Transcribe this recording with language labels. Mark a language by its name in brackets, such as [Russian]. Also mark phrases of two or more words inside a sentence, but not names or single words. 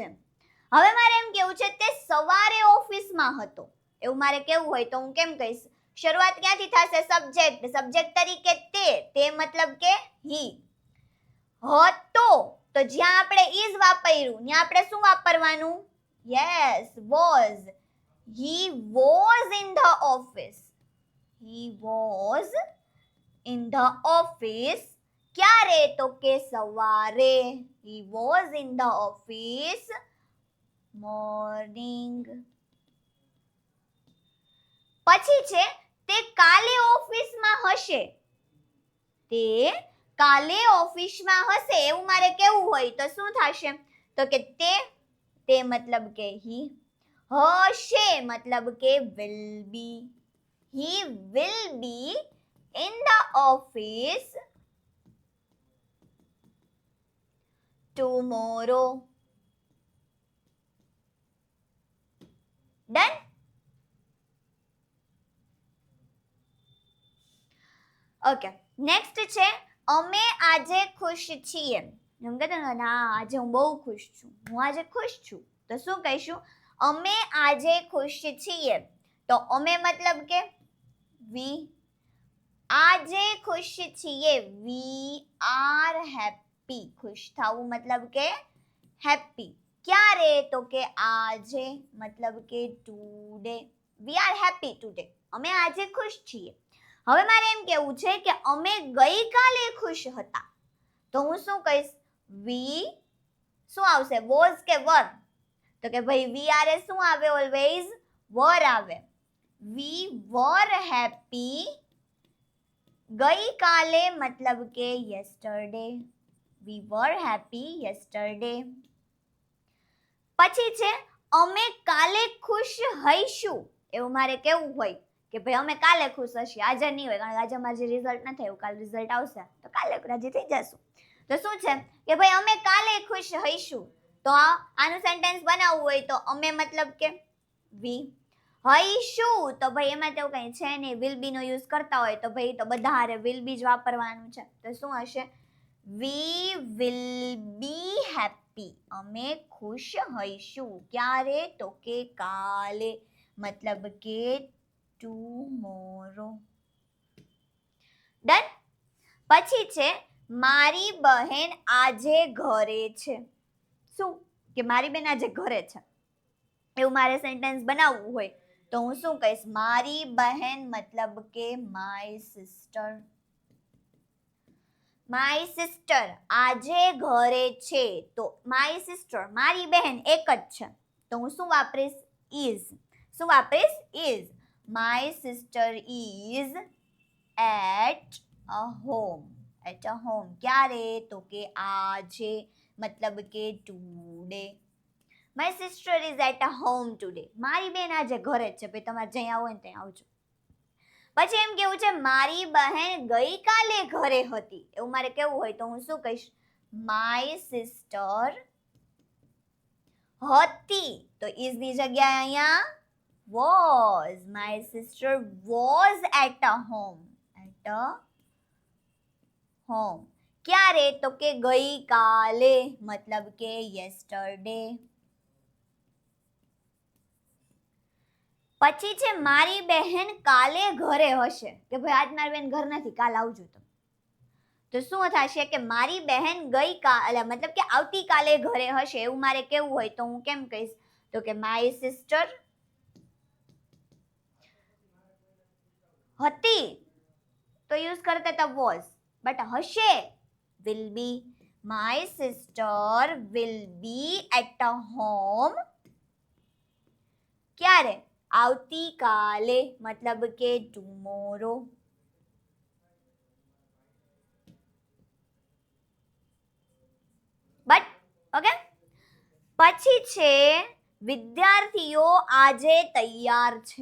[Gujarati] હવે મારે એમ કેવું છે તે સવારે ઓફિસમાં હતો એવું મારે કેવું હોય તો હું કેમ કહીશ? શરૂઆત ક્યાંથી થશે? સબ્જેક્ટ. સબ્જેક્ટ તરીકે તે મતલબ કે હી. હતો તો તો જ્યાં આપણે is વાપર્યું ત્યાં આપણે શું વાપરવાનું? યસ, [English] was. He was in the office. He was in the office. [Gujarati] ક્યારે? તો કે સવારે. [English] He was in the office morning. [Gujarati] પછી છે તે કાલે ઓફિસમાં હશે. તે કાલે ઓફિસમાં હશે એવું મારે કેવું હોય તો શું થશે? તો કે તે મતલબ કે he, હશે મતલબ કે [English] will be. He will be in the office tomorrow. Done? okay, next [Gujarati] છે અમે આજે ખુશ છીએ. એમ કહેતો ના આજે હું બહુ ખુશ છું, હું આજે ખુશ છું. તો શું કહીશું? અમે આજે ખુશ છીએ. તો અમે મતલબ કે we. આજે ખુશ છીએ, [English] we are happy. [Gujarati] ખુશ થવું મતલબ કે happy. ક્યારે? તો કે આજે મતલબ કે today. [English] We are happy today. [Gujarati] અમે આજે ખુશ છીએ. હવે મારે એમ કહેવું છે કે અમે ગઈકાલે ખુશ હતા. તો હું શું કહીશ? we, શું આવશે? was કે were? તો કે ભાઈ [English] we are [Gujarati] શું આવે? ઓલવેઝ were આવે. [English] we were happy [Gujarati] ગઈકાલે મતલબ કે yesterday. [English] we were happy yesterday. [Gujarati] પછી છે અમે કાલે ખુશ હઈશું. એવું મારે કેવું હોય કે ભાઈ અમે કાલે ખુશ હશું, આજે નહીં હોય, કારણ કે આજે અમારે જે રિઝલ્ટ નથી આવ્યું, કાલે રિઝલ્ટ આવશે તો કાલે રાજી થઈ જશું. તો શું છે કે ભાઈ અમે કાલે ખુશ હઈશું. તો આનું સેન્ટેન્સ બનાવવું હોય તો અમે મતલબ કે we, હઈશું તો ભાઈ એમાં તેવું કંઈ છે નહીં, [English] will be [Gujarati] નો યુઝ કરતા હોય તો ભાઈ તો બધા હારે [English] will be [Gujarati] જ વાપરવાનું છે. તો શું હશે? [English] we will be happy. [Gujarati] અમે ખુશ હઈશું. ક્યારે? તો કે કાલે મતલબ કે tomorrow. ડન? પછી છે મારી બહેન આજે ઘરે છે. શું? કે મારી બહેન આજે ઘરે છે એવું મારે સેન્ટેન્સ બનાવવું હોય તો હું શું કહીશ? મારી બહેન મતલબ કે my sister. [English] my sister [Gujarati] આજે ઘરે છે. તો [English] my sister [Gujarati] મારી બહેન એક જ છે તો હું શું વાપરીશ? is. શું વાપરીશ? [English] is. My sister is at a home. At a home. [Gujarati] ક્યારે? તો કે આજે મતલબ કે today. [English] My sister is at a home today. [Gujarati] મારી બેન આજે ઘરે જ છે. ભાઈ તમારે જ્યાં આવો ને ત્યાં આવજો. પછી એમ કેવું છે મારી બહેન ગઈકાલે ઘરે હતી. એવું મારે કેવું હોય તો હું શું કહીશ? [English] My sister હતી. [Gujarati] તો is ની જગ્યાએ અહીંયા was. [English] My sister was at a home. At a home. [Gujarati] ક્યારે? તો કે ગઈકાલે મતલબ કે yesterday. પછી છે મારી બહેન કાલે ઘરે હશે. કે ભાઈ આજ મારી બહેન ઘર નથી, કાલ આવજો તમે. તો શું થશે કે મારી બહેન ગઈકાલે મતલબ કે આવતીકાલે ઘરે હશે એવું મારે કેવું હોય તો હું કેમ કહીશ? તો કે [English] my sister [Gujarati] હતી તો યુઝ કરતા હતા was, બટ હશે [English] will be. My sister will be at a home. [Gujarati] ક્યારે? આવતીકાલે મતલબ કે tomorrow. [English] but okay. પછી છે વિદ્યાર્થીઓ આજે તૈયાર છે.